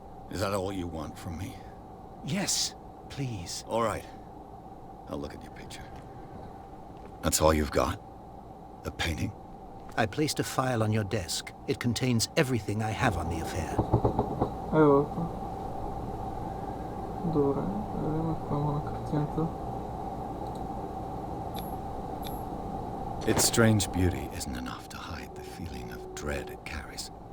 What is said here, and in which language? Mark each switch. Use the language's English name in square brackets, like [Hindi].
[English] Is that all you want from me? Yes, please. All right. I'll look at your picture. That's all you've got? The painting? I placed a file on your desk. It contains everything I have on the affair. [Bulgarian] Ево. Добре, да видим какво има на картината. [English] Its strange beauty isn't enough to hide the feeling of dread it carries.